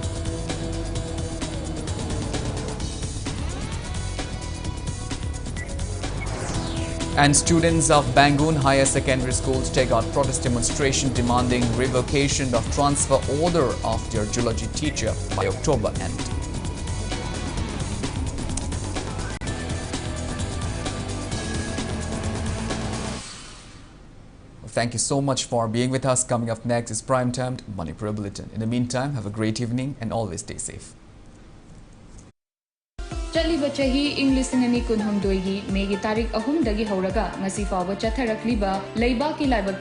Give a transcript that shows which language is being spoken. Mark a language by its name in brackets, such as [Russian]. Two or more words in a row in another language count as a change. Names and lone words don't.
[English] And students of Bangun Higher Secondary Schools take out protest demonstration demanding revocation of transfer order of their geology teacher by October end. Thank you so much for being with us. Coming up next is Primetime Manipur Bulletin. In the meantime, have a great evening and always stay safe. [Manipuri] Chaliba chahi English ngani kun hamdoi gi megi tarik ahum dagi horaga ngasi fawa chatharakliba leiba ki laiba